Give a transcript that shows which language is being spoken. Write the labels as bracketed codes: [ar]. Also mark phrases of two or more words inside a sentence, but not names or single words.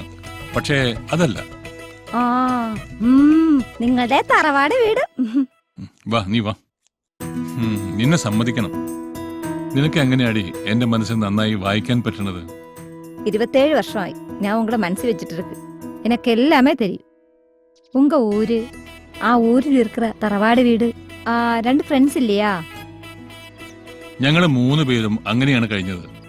[ml] പക്ഷേ അതല്ല. ആ നിങ്ങളുടെ തറവാട് വീട്. വാ, നീ വാ. നിന്നെ സമ്മതിക്കണം. നിനക്ക് എങ്ങനെയാടി എന്റെ മനസ്സിൽ നന്നായി വായിക്കാൻ പറ്റണത്? 27 வருஷമായി ഞാൻ ഉങ്ങളെ മനസ്സിൽ വെച്ചിട്ട് இருக்கு. [ta] எனக்கு எல்லாமே தெரியும். உங்க ஊரு, [ml] ആ ഊരിൽ இருக்கிற തറവാട് വീട്, ആ 2 ഫ്രണ്ട്സ് ഇല്ലയാ? ഞങ്ങള് 3 പേരും അങ്ങനെയാണ് കഴിഞ്ഞത്.